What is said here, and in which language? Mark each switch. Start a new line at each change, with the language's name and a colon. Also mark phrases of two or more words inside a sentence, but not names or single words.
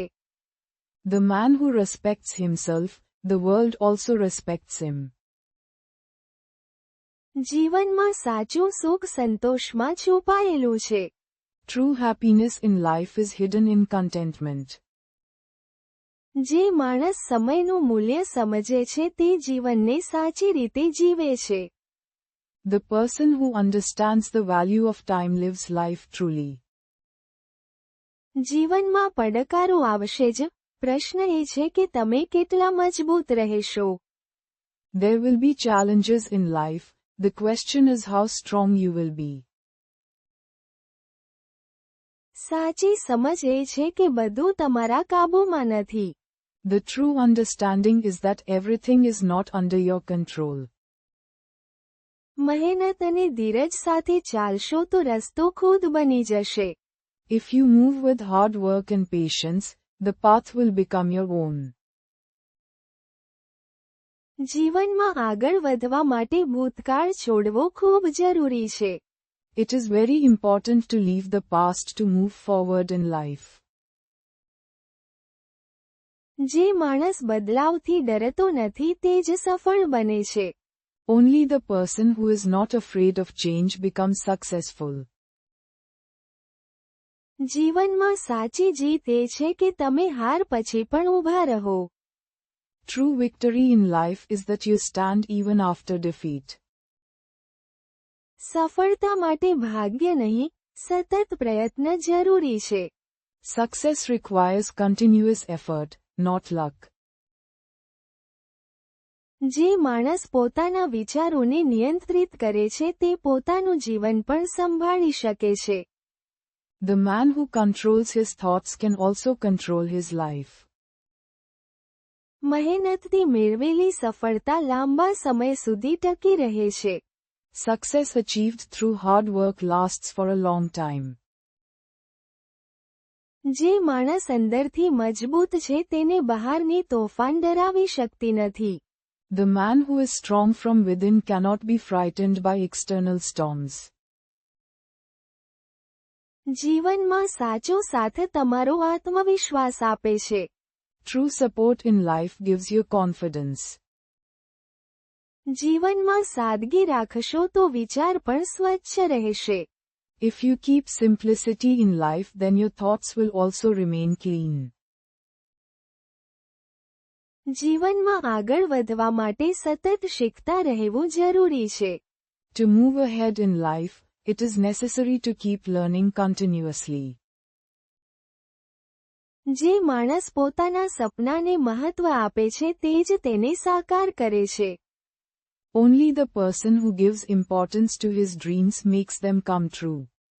English: The man who respects himself, the world also respects him.
Gujarati: જીવનમાં સાચું સુખ સંતોષમાં છુપાયેલું છે.
English: True happiness in life is hidden in contentment.
Gujarati: જે માણસ સમયનું મૂલ્ય સમજે છે તે જીવનને સાચી રીતે જીવે છે.
English: The person who understands the value of time lives life truly.
Gujarati: જીવનમાં પડકારો આવશે જ, પ્રશ્ન એ છે કે તમે કેટલા મજબૂત રહેશો.
English: There will be challenges in life, the question is how strong you will be.
Gujarati: સાચી સમજ એ છે કે બધું તમારા કાબૂમાં નથી.
English: The true understanding is that everything is not under your control.
Gujarati: મહેનત અને ધીરજ સાથે ચાલશો તો રસ્તો ખુદ બની જશે.
English: If you move with hard work and patience, the path will become your own.
Gujarati: જીવનમાં આગળ વધવા માટે ભૂતકાળ છોડવો ખૂબ જરૂરી છે.
English: It is very important to leave the past to move forward in life.
Gujarati: જે માણસ બદલાવથી ડરતો નથી તે જ સફળ બને છે.
English: Only the person who is not afraid of change becomes successful.
Gujarati: જીવનમાં સાચી જીત એ છે કે તમે હાર પછી પણ ઊભા રહો.
English: True victory in life is that you stand even after defeat.
Gujarati: સફળતા માટે ભાગ્ય નહીં, સતત પ્રયત્ન જરૂરી છે.
English: Success requires continuous effort, not luck.
Gujarati: જે માણસ પોતાના વિચારોને નિયંત્રિત કરે છે તે પોતાનું જીવન પણ સંભાળી શકે છે.
English: The man who controls his thoughts can also control his life.
Gujarati: મહેનતથી મેળવેલી સફળતા લાંબા સમય સુધી ટકી રહે છે.
English: Success achieved through hard work lasts for a long time.
Gujarati: જે માણસ અંદરથી મજબૂત છે તેને બહારની તોફાન ડરાવી શકતી નથી.
English: The man who is strong from within cannot be frightened by external storms.
Gujarati: જીવનમાં સાચો સાથ તમારો આત્મવિશ્વાસ આપે છે.
English: True support in life gives you confidence.
Gujarati: જીવનમાં સાદગી રાખશો તો વિચાર પણ સ્વચ્છ રહેશે.
English: If you keep simplicity in life, then your thoughts will also remain clean.
Gujarati: જીવનમાં આગળ વધવા માટે સતત શીખતા રહેવું જરૂરી છે.
English: To move ahead in life, it is necessary to keep learning continuously.
Gujarati: જે માણસ પોતાના સપનાને મહત્વ આપે છે તે જ તેને સાકાર કરે છે.
English: Only the person who gives importance to his dreams makes them come true.